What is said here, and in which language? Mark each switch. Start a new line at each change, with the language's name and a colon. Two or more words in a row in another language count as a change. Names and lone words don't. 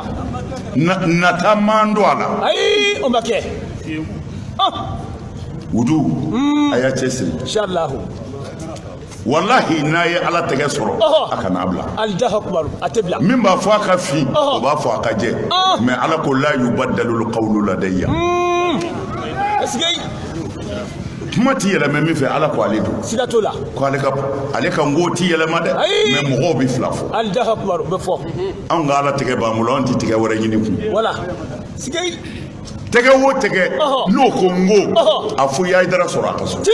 Bambara: nata man don a la ayi o ma kɛ wudu a y'a cɛsiri inshallah wallahi n'a ye Ala tɛgɛ sɔrɔ a kana bila
Arabic: الله أكبر
Bambara: a tɛ bila min b'a fɔ a ka fin o b'a fɔ a ka jɛ mais Ala ko
Arabic: لا يبدل القول لدي
Bambara: kuma ti yɛlɛmɛ min fɛ Ala ko ale don siga t'o la ko ale ka ngo ti yɛlɛma dɛ mais mɔgɔw bɛ fila fɔ
Arabic: الله أكبر
Bambara: bɛ fɔ anw ka Ala tɛgɛ b'an bolo an tɛ tɛgɛ wɛrɛ ɲini kun wala siga tɛgɛ o tɛgɛ n'o ko ngo a fɔ i Haidara sɔrɔ a ka so